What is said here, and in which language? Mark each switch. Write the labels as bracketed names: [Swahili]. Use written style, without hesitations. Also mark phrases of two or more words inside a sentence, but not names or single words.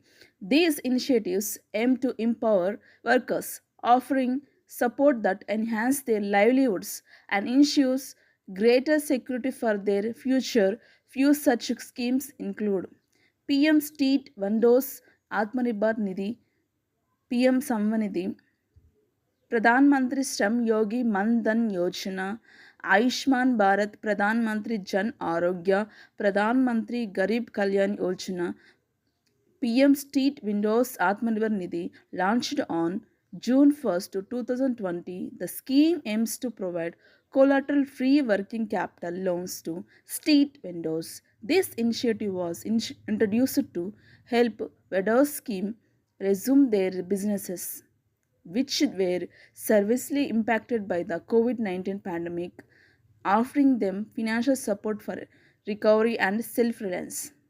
[English] These initiatives aim to empower workers, offering support that enhance their livelihoods and ensures greater security for their future. Few such schemes include PM Street Windows Atmanirbhar Nidhi, PM Samvanidhi, Pradhan Mantri Shram Yogi Man Dhan Yojana, Ayushman Bharat Pradhan Mantri Jan Arogya, Pradhan Mantri Garib Kalyan Yojana, PM Street Windows Atmanirbhar Nidhi, launched on June 1st, 2020. The scheme aims to provide collateral free working capital loans to street vendors. This initiative was introduced to help vendors scheme resume their businesses which were severely impacted by the COVID 19 pandemic, offering them financial support for recovery and self reliance.